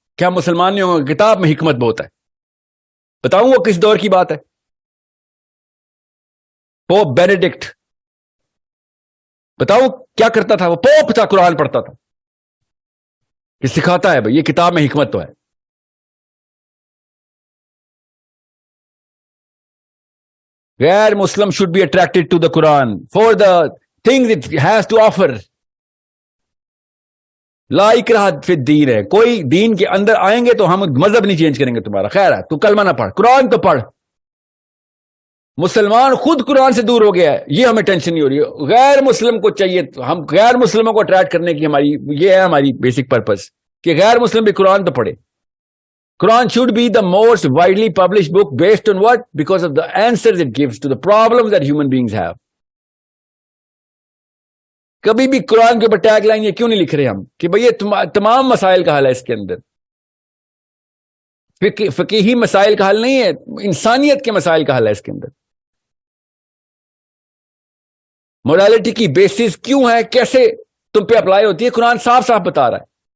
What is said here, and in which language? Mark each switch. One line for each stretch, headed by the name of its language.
Urdu: کیا مسلمان نہیں ہوں گے؟ کتاب میں حکمت بہت ہے. بتاؤں وہ کس دور کی بات ہے؟ پوپ بینیڈکٹ، بتاؤ کیا کرتا تھا؟ وہ پوپ تھا، قرآن پڑھتا تھا. یہ سکھاتا ہے بھائی یہ کتاب میں حکمت تو ہے.
English: غیر مسلم should be attracted to the Quran for the things it has to offer.
Arabic: لا اکراہ فی الدین ہے.
Urdu: کوئی دین کے اندر آئیں گے تو ہم مذہب نہیں چینج کریں گے تمہارا. خیر ہے تو کلمہ نہ پڑھ، قرآن تو پڑھ. مسلمان خود قرآن سے دور ہو گیا ہے، یہ ہمیں ٹینشن نہیں ہو رہی. غیر مسلم کو چاہیے، ہم غیر مسلموں کو اٹریکٹ کرنے کی یہ ہے ہماری بیسک پرپز کہ غیر مسلم بھی قرآن تو پڑھے.
English: Quran should be the most widely published book based on what? Because of the answers it gives to the problems that human beings have.
Urdu: کبھی بھی قرآن کے اوپر ٹیگ لائن یہ کیوں نہیں لکھ رہے ہم کہ بھئی یہ تمام مسائل کا حل ہے اس کے اندر. فقیہی مسائل کا حل نہیں ہے، انسانیت کے مسائل کا حل ہے اس کے اندر. موڈالٹی کی بیسس کیوں ہے، کیسے تم پہ اپلائی ہوتی ہے، قرآن صاف صاف بتا رہا ہے.